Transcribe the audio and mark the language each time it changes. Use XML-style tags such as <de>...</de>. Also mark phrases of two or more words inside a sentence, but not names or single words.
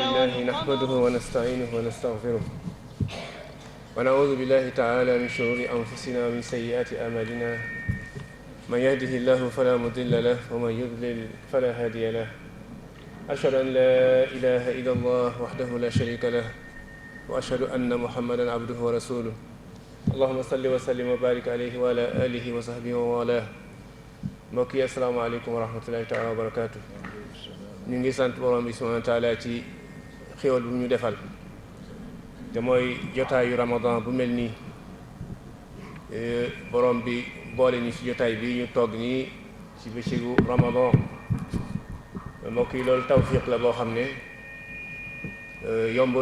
<ar>والقمر نحمده ونستعينه ونستغفره ونعوذ بالله تعالى من شرور أنفسنا ومن سيئات أعمالنا من يهده الله فلا مضل له ومن يضلل فلا هادي له أشهد أن لا إله إلا الله وحده لا شريك له وأشهد أن محمدا عبده ورسوله اللهم صل وسلم وبارك عليه وعلى آله وصحبه وموالاه</ar> <wo>mbokk yi</wo> <ar>السلام عليكم ورحمة الله تعالى وبركاته.</ar> <wo>ñu ngi sant borom bi</wo> <ar>سبحانه وتعالى</ar> <wo>ci xéwal bu ñu defal te mooy jotaayu ramadan bu mel nii borom bi boole ñu ci jotaay bi ñu toog nii ci bëccëgu ramadan mbokk yi loolu tawfiq la boo xam ne yombul.</wo>